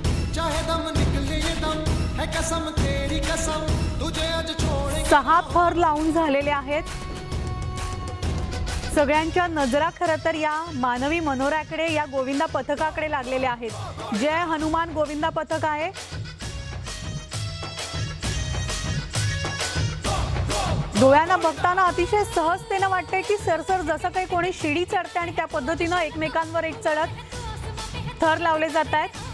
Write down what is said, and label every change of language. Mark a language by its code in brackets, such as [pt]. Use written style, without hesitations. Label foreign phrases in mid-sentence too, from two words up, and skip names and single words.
[hi] चाहे दम निकले ये दम है कसम तेरी कसम तुझे आज छोड़े [mr] 6 थर लावून झालेले आहेत. सगळ्यांच्या नजरा खरं तर या मानवी मनोऱ्याकडे, या गोविंदा पथकाकडे लागलेल्या आहेत. जय हनुमान गोविंदा पथक आहे. डोळ्यांना बघताना अतिशय सहजतेनं वाटते की सरसर जसं काही कोणी शिडी चढते आणि त्या पद्धतीनं एकमेकांवर एक चढत थर लावले जात आहेत.